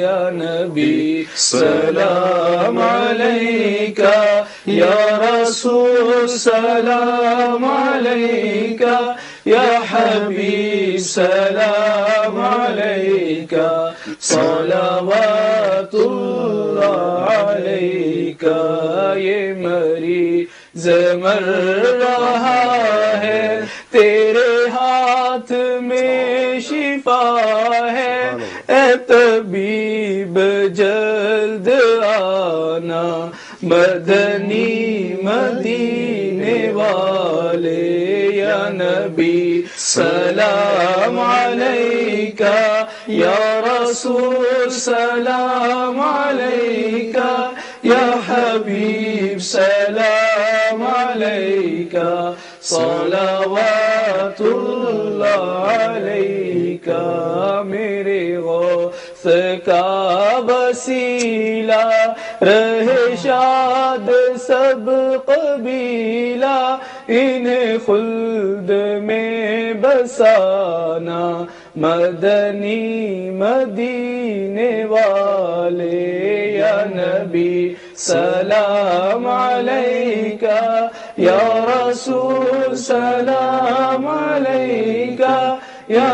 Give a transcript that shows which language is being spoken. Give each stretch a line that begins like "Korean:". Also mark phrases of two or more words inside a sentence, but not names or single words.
Arabic: يا نبي سلام عليك يا رسول سلام عليك يا حبيب سلام عليك صلوات الله عليك.
Urdu: یہ مریض مر رہا ہے تیرے ہاتھ میں شفا ہے اے طبیب جلد آنا مدنی مدینے والے.
Arabic: يا نبي سلام عليك يا رسول سلام عليك يا حبيب سلام عليك صلوات الله عليك
Urdu: میرے غوث کا وسیلہ رہے شاد سب قبیلہ انہیں خلد میں بسانا مدنی مدینے والے
Arabic: یا نبی سلام علیکہ یا رسول سلام علیکہ یا